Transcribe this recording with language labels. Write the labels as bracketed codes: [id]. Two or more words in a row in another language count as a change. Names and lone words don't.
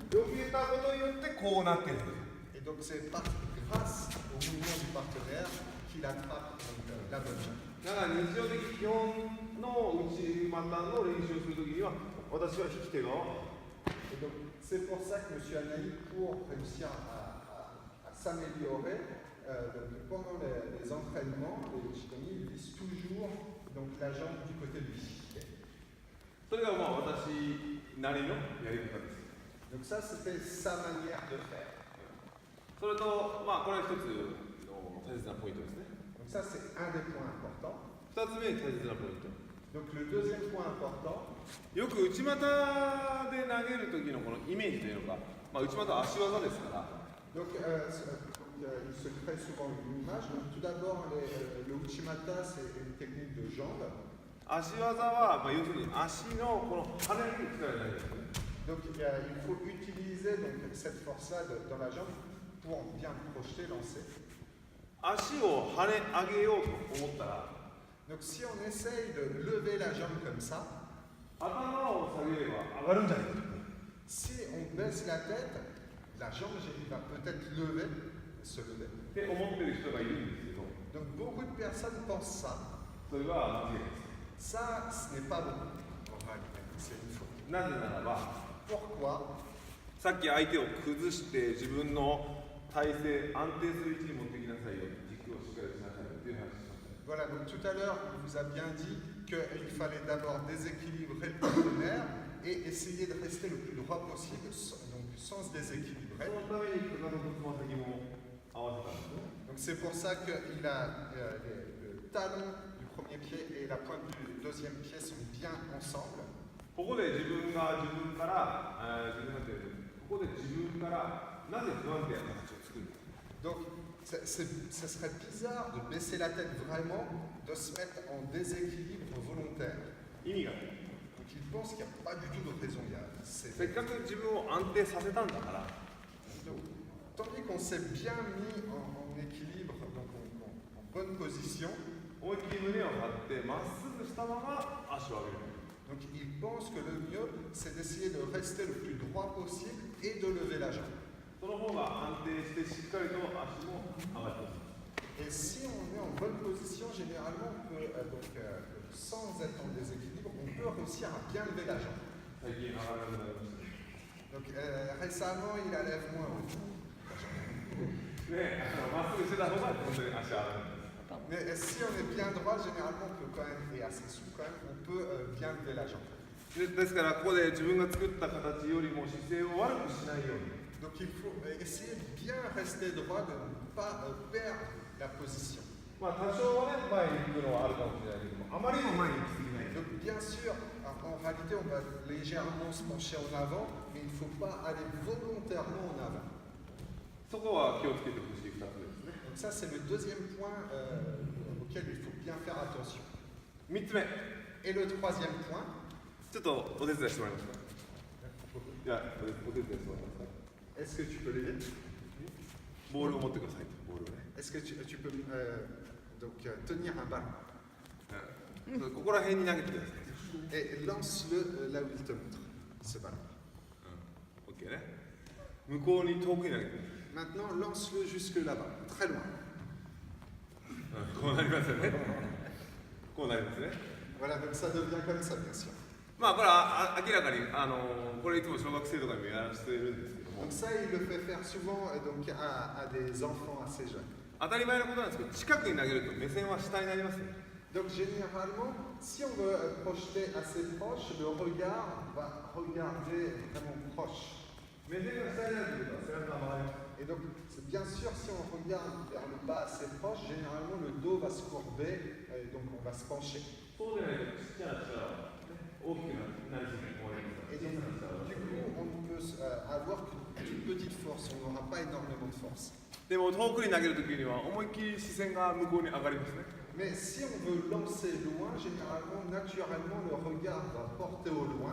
[ja] 避けたことによってこうなってるんです。 [fr] Et donc c'est grâce au mouvement du partenaire qu'il attrape donc, la bonne jambe. [ja] だから日常的基本の内股の練習をするときには、私は引き手側。 [fr] Et donc c'est pour ça que monsieur Anaï, pour réussir à s'améliorer, donc, pendant les entraînements, les Uchikomi, ils visent toujours donc, la jambe du côté du pied. [ja] それがまあ私なりのやり方です。 [fr] Donc ça, c'était sa manière de faire. [ja] それと、まあこれは一つの大切なポイントですね。 [fr] Donc ça, c'est un des points importants. [ja] 二つ目大切なポイント。 [fr] Donc le deuxième point important, [ja] よく内股で投げる時のこのイメージというのが、まあ内股は足技ですから。 [fr] donc, il se crée souvent une image. Donc, tout d'abord, le Uchimata, c'est une technique de jambe. [ja] 足技は、まあ、要するに足のこの跳ねる力になりますね。 [fr] Donc il faut utiliser donc, cette force-là dans la jambe pour bien projeter, lancer. [ja] 足を跳ね上げようと思ったら、 [fr] Donc si on essaye de lever la jambe comme ça, [ja] 頭を下げれば上がるんじゃないか。 [fr] si on baisse la tête, la jambe va peut-être lever, se lever. [ja] って思ってる人がいるんですけど、 [fr] Donc beaucoup de personnes pensent ça. [ja] それは間違いです。 [fr] Ça, ce n'est pas bon en réalité, c'est une faute. [ja] なぜならば、 [fr] Pourquoi? [ja] さっき相手を崩して自分の体勢、安定する位置に持ってきなさいよ、軸をしっかりしなさいよっていう話をしました。 [fr] Voilà, donc tout à l'heure, on vous a bien dit qu'il fallait d'abord déséquilibrer le partenaire et essayer de rester le plus droit possible, donc sans se [ja] そ [fr] déséquilibrer. [ja] のためにかかととつま先も合わせたんですね。 [fr] Donc c'est pour ça qu'il a le talon du premier pied et la pointe du deuxième pied sont bien ensemble. [ja] ここで自分から、ここで自分からなぜ不安定な形を作るのか。 [fr] Donc ce serait bizarre de baisser la tête vraiment, de se mettre en déséquilibre volontaire. [ja] 意味がない。 [fr] Donc il pense qu'il n'y a pas du tout de raison. C'est- [ja] せっかく自分を安定させたんだから、 [fr] Donc, tandis qu'on s'est bien mis en équilibre, donc en bonne position, [ja] 思いっきり胸を張ってまっすぐしたまま足を上げる。 [fr] donc il pense que le mieux, c'est d'essayer de rester le plus droit possible et de lever la jambe. [ja] その方が安定してしっかりと足も上がってます。 [fr] Et si on est en bonne position, généralement, on peut, sans être en déséquilibre, on peut réussir à bien lever la jambe. [ja] 最近上がらなくなりましたね。 [fr] Donc récemment, il la lève moins haut. [ja] ね、まっすぐしてた方が本当に足上がるんです。 [fr] Mais si on est bien droit, généralement, on peut quand même, et assez souple quand même, on peut bien lever la jambe. [ja] ですからここで自分が作った形よりも姿勢を悪くしないように。 [fr] Donc il faut essayer de bien rester droit, de ne pas perdre la position. [ja] まあ多少はね、前に行くのはあるかもしれないけども、あまりにも前に行き過ぎない。 [fr] Donc bien sûr, en réalité, on va légèrement se pencher en avant, mais il ne faut pas aller volontairement en avant. [ja] そこは気をつけてほしい2つですね。 [fr] Donc ça, c'est le deuxième point auquel il faut bien faire attention. [ja] 3 つ目、 [fr] Et le troisième point, [ja] ちょっとお手伝いしてもらえますか。いや、お手伝いしてもらえますか。 [fr] est-ce que tu peux l'aider? [ja] ボールを持ってくださいと、ボールをね。 [fr] Est-ce que tu peux donc, tenir un ballon [ja] うんここら辺に投げてください。 [fr] et lance-le là où il te montre, ce ballon. [ja] オッケーね。向こうに遠くに投げてください。 [fr] Maintenant, lance-le jusque là-bas, très loin. [ja] こうなりますよね。こうなりますね。 [fr] Voilà, donc ça devient comme ça, bien sûr. [ja] まあこれは明らかにこれいつも小学生とかにもやらせているんですけども、 [fr] Donc ça, il le fait faire souvent donc, à des enfants assez jeunes. [ja] 当たり前のことなんですけど、近くに投げると目線は下になりますね。 [fr] Donc généralement, si on veut projeter assez proche, le regard va regarder vraiment proche. [ja] 目線が下になるということは背中が曲がります。 [fr] Et donc, bien sûr, si on regarde vers le bas assez proche, généralement le dos va se courber et donc on va se pencher. [ja] そうでないとちっちゃな力は、ね、大きくなりすぎて終わりますから、 [fr] Et [ja] 小さな力は [fr] du coup, on force, on n'aura pas énormément de force. [ja] でも遠くに投げるときには思いっきり視線が向こうに上がりますね。 [fr] Mais si on veut lancer loin, généralement, naturellement, le regard va porter au loin.